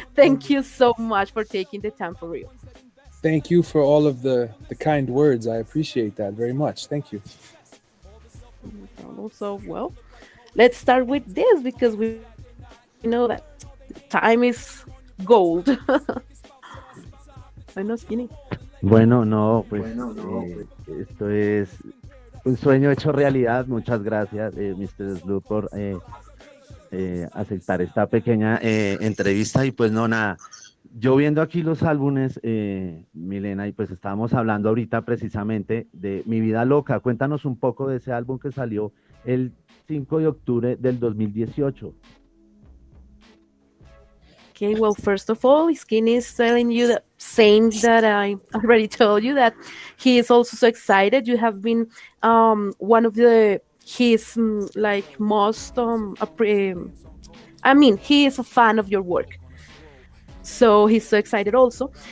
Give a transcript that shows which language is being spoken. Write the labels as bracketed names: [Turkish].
[English] Thank you so much for taking the time for real. Thank you for all of the kind words. I appreciate that very much. Thank you. Also, well, let's start with this because we know that time is gold. [Spanish] Bueno, Skinny. Bueno, no, pues esto es un sueño hecho realidad. Muchas gracias, Mr. Slug, por aceptar esta pequeña entrevista. Y pues no, nada, yo viendo aquí los álbumes, Milena, y pues estábamos hablando ahorita precisamente de Mi Vida Loca. Cuéntanos un poco de ese álbum que salió el 5 de octubre del 2018. [English] Okay, well, first of all, Skinny is telling you the same that I already told you, that he is also so excited. You have been one of his like most I mean, he is a fan of your work, so he's so excited also.